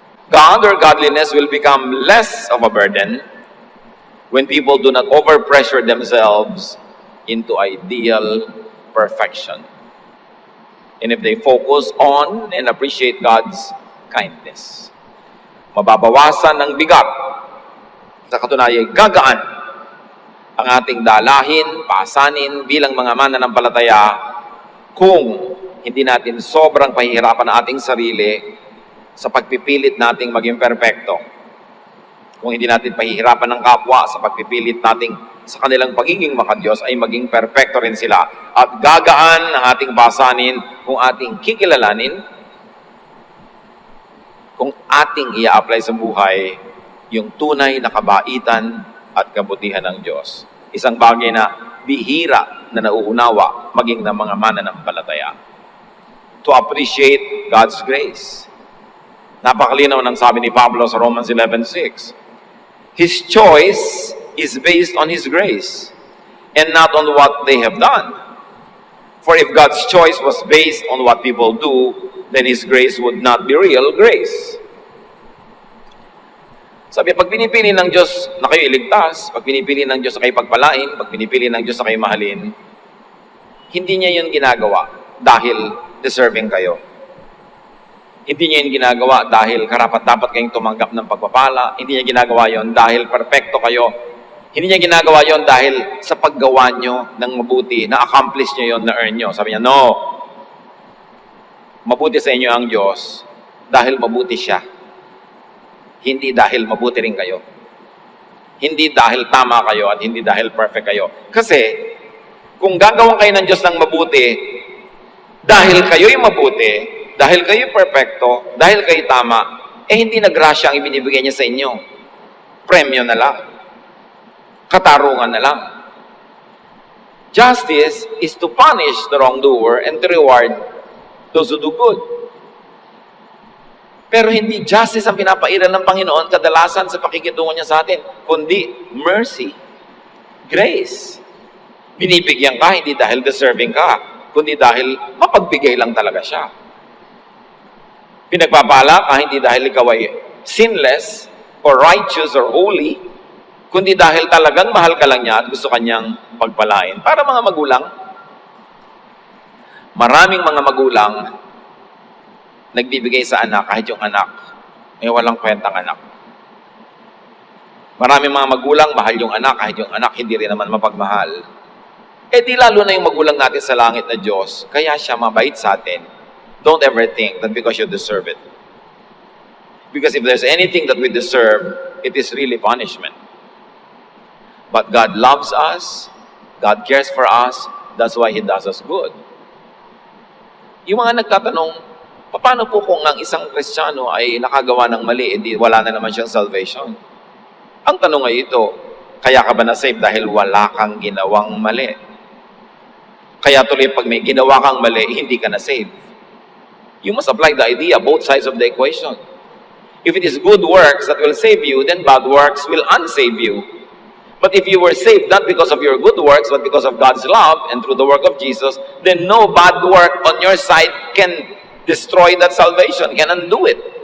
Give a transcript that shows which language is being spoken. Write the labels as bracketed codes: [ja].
[en] God or godliness will become less of a burden when people do not overpressure themselves into ideal perfection. And if they focus on and appreciate God's kindness. [tl] Mababawasan ng bigat. Sa katunayan, gagaan ang ating dalahin, pasanin bilang mga mananampalataya kung hindi natin sobrang pahihirapan ang ating sarili sa pagpipilit nating maging perpekto. Kung hindi natin pahihirapan ng kapwa sa pagpipilit nating sa kanilang pagiging makadiyos ay maging perpekto rin sila. At gagaan ang ating pasanin kung ating kikilalanin, kung ating ia-apply sa buhay yung tunay na kabaitan at kabutihan ng Diyos. Isang bagay na bihira na nauunawa maging ng mga mananampalataya. [en] To appreciate God's grace. [tl] Napakalinaw ng sabi ni Pablo sa Romans 11:6. [en] His choice is based on His grace and not on what they have done. For if God's choice was based on what people do, then His grace would not be real grace. [tl] Sabi, pag pinipili ng Diyos na kayo iligtas, pag pinipili ng Diyos na kayo pagpalain, pag pinipili ng Diyos na kayo mahalin, hindi niya yun ginagawa dahil deserving kayo. Hindi niya yun ginagawa dahil karapat-dapat kayong tumanggap ng pagpapala. Hindi niya ginagawa yun dahil perfecto kayo. Hindi niya ginagawa yun dahil sa paggawa nyo ng mabuti, na-accomplish nyo yun, na-earn nyo. Sabi niya, no. Mabuti sa inyo ang Diyos dahil mabuti siya. Hindi dahil mabuti rin kayo. Hindi dahil tama kayo at hindi dahil perfect kayo. Kasi, kung gagawin kayo ng Diyos ng mabuti, dahil kayo'y mabuti, dahil kayo'y perfecto, dahil kayo'y tama, hindi na grasya ang ibinibigay niya sa inyo. Premyo na lang. Katarungan na lang. [en] Justice is to punish the wrongdoer and to reward those who do good. [tl] Pero hindi justice ang pinapairal ng Panginoon kadalasan sa pakikitungo niya sa atin, kundi mercy, grace. Binibigyan ka hindi dahil deserving ka, kundi dahil mapagbigay lang talaga siya. Pinagpapala ka hindi dahil ikaw ay [en] sinless or righteous or holy, [tl] kundi dahil talagang mahal ka lang niya at gusto kanyang pagpalain. Para mga magulang, maraming mga magulang nagbibigay sa anak kahit yung anak ay walang kwentang anak. Maraming mga magulang mahal yung anak kahit yung anak hindi rin naman mapagmahal. Di lalo na yung magulang natin sa langit na Diyos, kaya siya mabait sa atin. [en] Don't ever think that because you deserve it. Because if there's anything that we deserve, it is really punishment. But God loves us, God cares for us, that's why He does us good. [tl] Yung mga nagtatanong, paano po kung ang isang Kristiyano ay nakagawa ng mali, wala na naman siyang salvation? Ang tanong ay ito, kaya ka ba na-save dahil wala kang ginawang mali? Kaya tuloy pag may ginawa kang mali, hindi ka na-save. [en] You must apply the idea, both sides of the equation. If it is good works that will save you, then bad works will unsave you. But if you were saved not because of your good works, but because of God's love and through the work of Jesus, then no bad work on your side can destroy that salvation, can undo it.